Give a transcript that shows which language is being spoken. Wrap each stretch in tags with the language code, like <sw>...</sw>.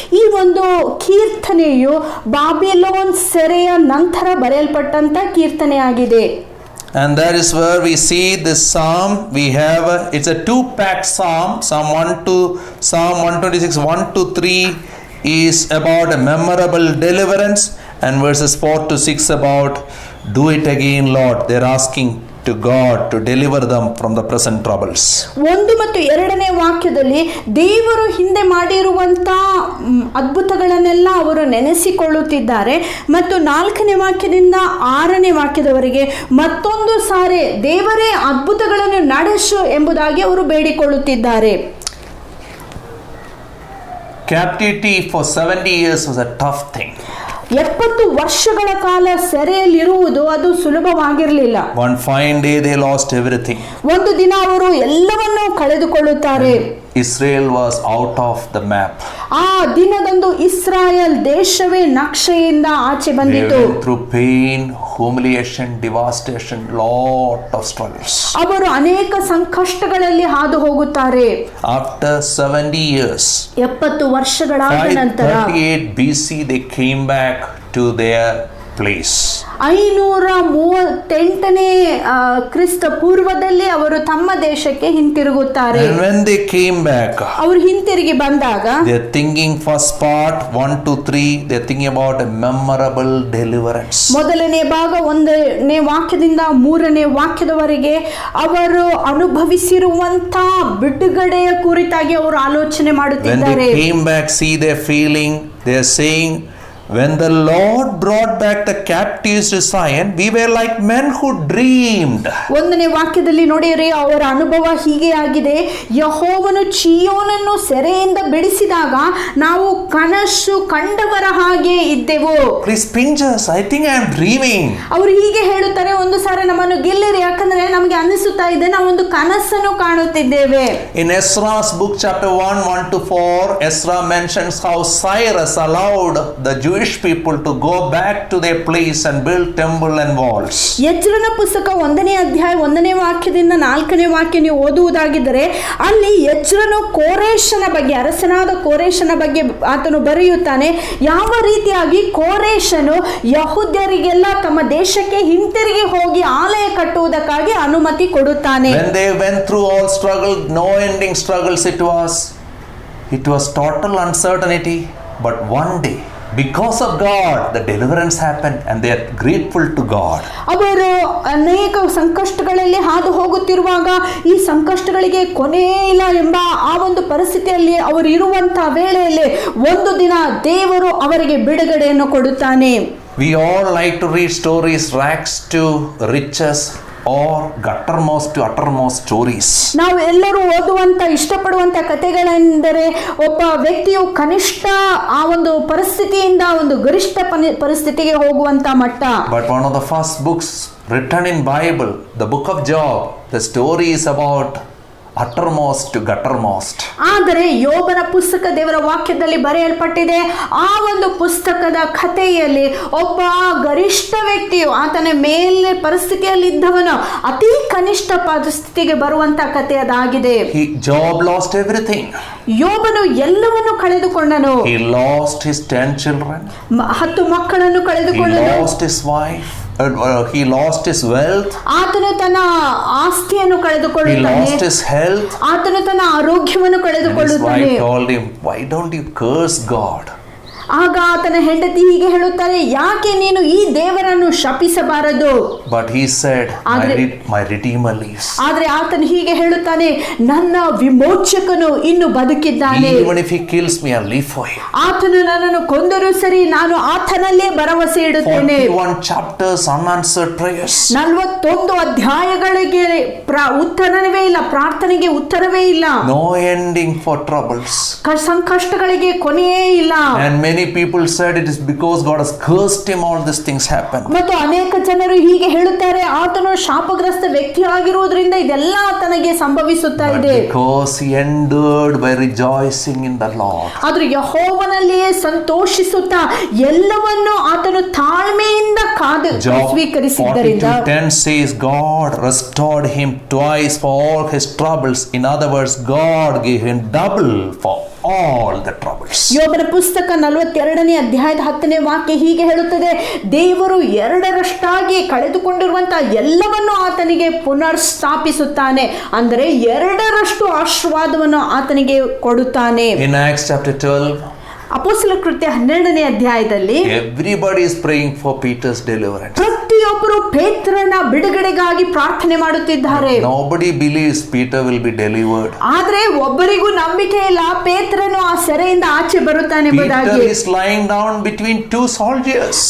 <kn>ಈ ಒಂದು ಕೀರ್ತನೆಯು ಬಾಬಿಲೋನ್ ಸೆರೆಯ ನಂತರ ಬರೆಯಲ್ಪಟ್ಟಂತ ಕೀರ್ತನೆಯಾಗಿದೆ.</kn> <en>And that is where we see this psalm. It's a two-packed psalm. Psalm 126, 1 to 3 is about a memorable deliverance, and verses 4 to 6 about do it again, Lord. They're asking to God to deliver them from the present troubles.</en> <kn>1 ಮತ್ತು 2ನೇ ವಾಕ್ಯದಲ್ಲಿ ದೇವರು ಹಿಂದೆ ಮಾಡಿರುವಂತ ಅದ್ಭುತಗಳನ್ನೆಲ್ಲ ಅವರು ನೆನೆಸಿಕೊಳ್ಳುತ್ತಿದ್ದಾರೆ ಮತ್ತು 4ನೇ ವಾಕ್ಯದಿಂದ 6ನೇ ವಾಕ್ಯದವರೆಗೆ ಮತ್ತೊಂದು ಸಾರಿ ದೇವರೇ ಅದ್ಭುತಗಳನ್ನು ನಡೆಸು ಎಂಬುದಾಗಿ ಅವರು ಬೇಡಿಕೊಳ್ಳುತ್ತಿದ್ದಾರೆ.</kn> <en>Captivity for 70 years was a tough thing.</en> <kn>70 ವರ್ಷಗಳ ಕಾಲ ಸೆರೆಯಲ್ಲಿರುವುದು ಅದು ಸುಲಭವಾಗಿರಲಿಲ್ಲ.</kn> <en>One fine day they lost everything.</en> <kn>ಒಂದು ದಿನ ಅವರು ಎಲ್ಲವನ್ನೂ ಕಳೆದುಕೊಳ್ಳುತ್ತಾರೆ.</kn> <en>Israel was out of the map.</en> <kn>ಆ ದಿನದಂದು ಇಸ್ರಾಯೇಲ್ ದೇಶವೇ ನಕ್ಷೆಯಿಂದ ಆಚೆ ಬಂದಿತು.</kn> <en>They went through pain, humiliation, devastation, lot of struggles.</en> <kn>ಅವರು ಅನೇಕ ಸಂಕಷ್ಟಗಳಲ್ಲಿ ಹಾದು ಹೋಗುತ್ತಾರೆ.</kn> <en>After 70 years,</en> <kn>70 ವರ್ಷಗಳಾದ ನಂತರ</kn> <en>538 BC they came back to their place.</en> <kn>538ನೇ ಕ್ರಿಸ್ತ ಪೂರ್ವದಲ್ಲಿ ಅವರು ತಮ್ಮ ದೇಶಕ್ಕೆ ಹಿಂತಿರುಗುತ್ತಾರೆ.</kn> <en>And when they came back,</en> <kn>ಅವರು ಹಿಂತಿರುಗಿ ಬಂದಾಗ</kn> <en>they are thinking first part 1 to 3, they are thinking about a memorable deliverance.</en> <kn>ಮೊದಲನೇ ಭಾಗ 1ನೇ ವಾಕ್ಯದಿಂದ 3ನೇ ವಾಕ್ಯದವರೆಗೆ ಅವರು ಅನುಭವಿಸಿರುವಂತ ಬಿಡುಗಡೆಯ ಕುರಿತಾಗಿ ಅವರು ಆಲೋಚನೆ</kn> <en>When</en> <kn>ಮಾಡುತ್ತಿದ್ದಾರೆ.</kn> <en>they came back, see their feeling, they are saying, when the Lord brought back the captives to Zion, we were like men who dreamed.</en> <kn>1ನೇ ವಾಕ್ಯದಲ್ಲಿ ನೋಡಿರಿ, ಅವರ ಅನುಭವ ಹೀಗೆ ಆಗಿದೆ. ಯೆಹೋವನು ಚೀಯೋನನ್ನು ಸೆರೆಯಿಂದ ಬಿಡಿಸಿದಾಗ ನಾವು ಕನಸು ಕಂಡವರ ಹಾಗೆ ಇದ್ದೆವು.</kn> <en>Please pinch us, I think I am dreaming.</en> <kn>ಅವರು ಹೀಗೆ ಹೇಳುತ್ತಾರೆ, ಒಂದು ಸಾರಿ ನಮ್ಮನ್ನು ಗೆಲ್ಲಿರಿ, ಯಾಕಂದ್ರೆ ನಮಗೆ ಅನಿಸುತ್ತಾ ಇದೆ ನಾವು ಒಂದು ಕನಸನ್ನು ಕಾಣುತ್ತಿದ್ದೇವೆ.</kn> <en>In Ezra's book chapter 1, 1 to 4, Ezra mentions how Cyrus allowed the Jewish people to go back to their place and build temple and walls.</en> <kn>ಎಜ್ರನ ಪುಸ್ತಕ 1ನೇ ಅಧ್ಯಾಯ 1ನೇ ವಾಕ್ಯದಿಂದ 4ನೇ ವಾಕ್ಯ ನೀವು ಓದುವುದಾಗಿದ್ದರೆ ಅಲ್ಲಿ ಎಜ್ರನು ಕೋರೇಶನ ಬಗ್ಗೆ, ಅರಸನಾದ ಕೋರೇಶನ ಬಗ್ಗೆ ಆತನು ಬರೆಯುತ್ತಾನೆ. ಯಾವ ರೀತಿಯಾಗಿ ಕೋರೇಶನು ಯಹೂದ್ಯರಿಗೆಲ್ಲ ತಮ್ಮ ದೇಶಕ್ಕೆ ಹಿಂತಿರುಗಿ ಹೋಗಿ ಆಲಯ ಕಟ್ಟುವುದಕ್ಕಾಗಿ ಅನುಮತಿ ಕೊಡುತ್ತಾನೆ.</kn> <en>When they went through all struggle, no ending struggles it was total uncertainty, but one day because of God the deliverance happened and they are grateful to God.</en> <kn>ಅವರು ಅನೇಕ ಸಂಕಷ್ಟಗಳಲ್ಲಿ ಹಾದು ಹೋಗುತ್ತಿರುವಾಗ ಈ ಸಂಕಷ್ಟಗಳಿಗೆ ಕೊನೆ ಇಲ್ಲ ಎಂಬ ಆ ಒಂದು ಪರಿಸ್ಥಿತಿಯಲ್ಲಿ ಅವರು ಇರುವಂತಹ ವೇಳೆಯಲ್ಲಿ ಒಂದು ದಿನ ದೇವರು ಅವರಿಗೆ ಬಿಡುಗಡೆಯನ್ನು ಕೊಡುತ್ತಾನೆ.</kn> <en>We all like to read stories, rags to riches or guttermost to uttermost stories.</en> <kn>ನಾವು ಎಲ್ಲರೂ ಓದುವಂತ ಇಷ್ಟಪಡುವಂತ ಕಥೆಗಳೆಂದರೆ ಒಬ್ಬ ವ್ಯಕ್ತಿಯು ಕನಿಷ್ಠ ಆ ಒಂದು ಪರಿಸ್ಥಿತಿಯಿಂದ ಒಂದು ಗರಿಷ್ಠ ಪರಿಸ್ಥಿತಿಗೆ ಹೋಗುವಂತ ಮಟ್ಟ.</kn> <en>But one of the first books written in Bible, the book of Job, the story is about uttermost to guttermost.</en> <kn>ಆದರೆ ಯೋಬನ ಪುಸ್ತಕ ದೇವರ ವಾಕ್ಯದಲ್ಲಿ ಬರೆಯಲ್ಪಟ್ಟಿದೆ. ಆ ಒಂದು ಪುಸ್ತಕದ ಕಥೆಯಲ್ಲಿ ಒಬ್ಬ ಗರಿಷ್ಠ ವ್ಯಕ್ತಿಯು ಆತನ ಮೇಲೆ ಪರಿಸ್ಥಿತಿಯಲ್ಲಿದ್ದವನು ಅತಿ ಕನಿಷ್ಠ ಪರಿಸ್ಥಿತಿಗೆ ಬರುವಂತ ಕಥೆ ಅದಾಗಿದೆ.</kn> <en>Job lost everything.</en> <kn>ಯೋಬನು ಎಲ್ಲವನ್ನು ಕಳೆದುಕೊಂಡನು.</kn> <en>He lost his 10 children.</en> <kn>10 ಮಕ್ಕಳನ್ನು ಕಳೆದುಕೊಂಡನು.</kn> <en>He lost his wife. He lost his wealth.</en> <kn>ಆತನು ತನ್ನ ಆಸ್ತಿಯನ್ನು ಕಳೆದುಕೊಳ್ಳುತ್ತಾನೆ.</kn> <en>He lost his health.</en> <kn>ಆತನು ತನ್ನ ಆರೋಗ್ಯವನ್ನು ಕಳೆದುಕೊಳ್ಳುತ್ತಾನೆ.</kn> <en>His wife told him, why don't you curse God?</en> <kn>ಆಗ ಆತನ ಹೆಂಡತಿ ಹೀಗೆ ಹೇಳುತ್ತಾರೆ, ಯಾಕೆ ನೀನು ಈ ದೇವರನ್ನು ಶಪಿಸಬಾರದು?</kn> <en>But he said, my redeemer lives.</en> <kn>ಆದ್ರೆ ಆತನು ಹೀಗೆ ಹೇಳುತ್ತಾನೆ, ನನ್ನ ವಿಮೋಚಕನು ಇನ್ನು ಬದುಕಿದ್ದಾನೆ.</kn> <en>Even if he kills me, I'll live for him.</en> <kn>ಆತನು ನನ್ನನ್ನು ಕೊಂದರೂ ಸರಿ, ನಾನು ಆತನಲ್ಲೇ ಭರವಸೆ ಇಡುತ್ತೇನೆ.</kn> <en>41 chapters unanswered prayers.</en> <kn>41 ಅಧ್ಯಾಯಗಳಿಗೆ ಉತ್ತರವೇ ಇಲ್ಲ, ಪ್ರಾರ್ಥನೆಗೆ ಉತ್ತರವೇ ಇಲ್ಲ.</kn> <en>No ending for troubles.</en> <kn>ಸಂಕಷ್ಟಗಳಿಗೆ ಕೊನೆಯೇ ಇಲ್ಲ.</kn> <en>And many people said it is because God has cursed him all these things happen.</en> <kn>ಮತ್ತು ಅನೇಕ ಜನರು ಹೀಗೆ ಹೇಳುತ್ತಾರೆ, ಆತನು ಶಾಪಗ್ರಸ್ತ ವ್ಯಕ್ತಿ ಆಗಿರುವುದರಿಂದ ಇದೆಲ್ಲ ಆತನಿಗೆ ಸಂಭವಿಸುತ್ತಾ ಇದೆ.</kn> <en>Because he endured by rejoicing in the Lord.</en> <kn>ಆದ್ರೆ ಯೆಹೋವನಲ್ಲಿಯೇ ಸಂತೋಷಿಸುತ್ತಾ ಎಲ್ಲವನ್ನು ಆತನು ತಾಳ್ಮೆಯಿಂದ ಕಾದು ಸ್ವೀಕರಿಸಿದ್ದರಿಂದ.</kn> <en>Job 42:10 says God restored him twice for all his troubles. In other words, God gave him double for all the troubles.</en> <kn>ಯೋಬನ ಪುಸ್ತಕ 42ನೇ ಅಧ್ಯಾಯದ 10ನೇ ವಾಕ್ಯ ಹೀಗೆ ಹೇಳುತ್ತದೆ, ದೇವರು 2ರಷ್ಟಾಗಿ ಕಳೆದುಕೊಂಡಿರುವಂತಹ ಎಲ್ಲವನ್ನು ಆತನಿಗೆ ಪುನರ್ ಸ್ಥಾಪಿಸುತ್ತಾನೆ. ಅಂದರೆ 2ರಷ್ಟು ಆಶೀರ್ವಾದವನ್ನು ಆತನಿಗೆ ಕೊಡುತ್ತಾನೆ.</kn> <en>In Acts chapter 12,</en> <kn>ಅಪೊಸ್ತಲ ಕೃತ್ಯ 12ನೇ ಅಧ್ಯಾಯದಲ್ಲಿ</kn> <en>everybody is praying for Peter's deliverance.</en> <kn>ಪ್ರತಿಯೊಬ್ಬರು ಪೇತ್ರನ ಬಿಡುಗಡೆಗಾಗಿ ಪ್ರಾರ್ಥನೆ ಮಾಡುತ್ತಿದ್ದಾರೆ.</kn> <en>Nobody believes Peter will be delivered.</en> <kn>ಆದ್ರೆ ಒಬ್ಬರಿಗೂ ನಂಬಿಕೆ ಇಲ್ಲ ಪೇತ್ರನು ಆ ಸೆರೆಯಿಂದ ಆಚೆ ಬರುತ್ತಾನೆ ಎಂಬುದಾಗಿ.</kn> <en>Peter is lying down between 2 soldiers.</en>